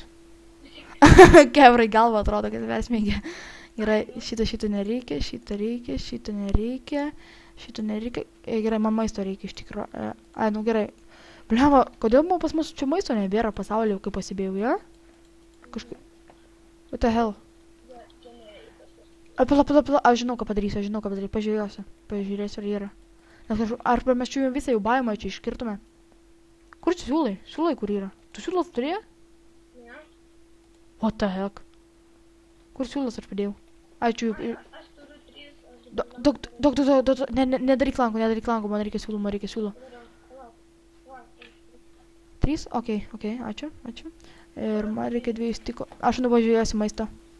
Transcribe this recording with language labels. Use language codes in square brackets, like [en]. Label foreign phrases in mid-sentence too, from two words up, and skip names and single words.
[lt] Kebrai galva atrodo, kad vesmėgia. Gerai, šito nereikia, šito nereikia. Gerai, man maisto reikia iš tikro. Ai, nu gerai. Blemba, kodėl man pas mus čia maisto nebėra pasaulyje, kai pasibėjau, ja? Kažkaip... [en] What the hell? [lt] Pala, aš žinau, ką padarysiu, pažiūrėsiu, ar yra. Nes ar mes čia visą jau baimą čia iškirtume? Kur čia siūlai? Siūlai, kur yra? Tu siūlas turėjo? Ne. [en] What the heck? [lt] Kur siūlas aš padėjau? Ačiū. Aš turiu 3. Nedaryk lankų, man reikia siūlo. 3? Ok, ačiū. Ir man reikia 2 stiko. Aš nuvažiuosiu maistą.